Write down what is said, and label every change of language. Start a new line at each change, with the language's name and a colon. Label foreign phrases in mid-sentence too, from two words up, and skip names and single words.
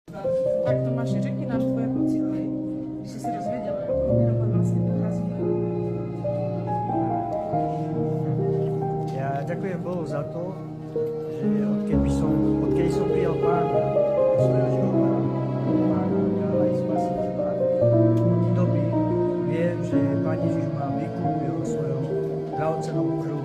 Czech: Tak Tomáši, řekni nám tvoje pocity, když jsi se dozvěděl, jak Miroslav vlastně pochází.
Slovak: Ja ďakujem Bohu za to, že odkedy som prijal Pána do svojho života, Pána kráľa i spasiteľa, od tej doby viem, že Pán Ježiš ma vykúpil svojou drahocennou krvou.